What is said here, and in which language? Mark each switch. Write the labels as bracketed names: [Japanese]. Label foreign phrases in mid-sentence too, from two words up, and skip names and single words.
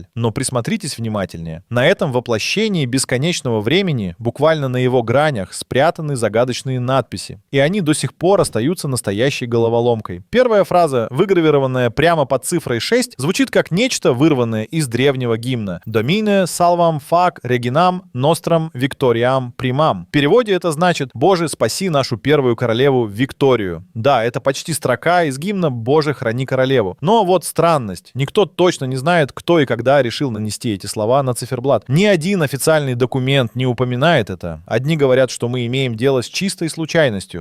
[Russian] Но присмотритесь внимательнее. На этом воплощении бесконечного времени, буквально на его гранях, спрятаны загадочные надписи. И они до сих пор остаются настоящей головоломкой. Первая фраза, выгравированная прямо под цифрой 6, звучит как нечто, вырванное из древнего гимна. [Latin] «Domine salvam fac reginam nostram victoriam primam». [Russian] В переводе это значит «Боже, спаси нашу первую королеву Викторию». Да, это почти строка из гимна «Боже, храни королеву». Но вот странность. Никто точно не знает, кто и когда решил нанести эти слова на циферблат. Ни один официальный документ не упоминает это. Одни говорят, что мы имеем дело с чистой случайностью.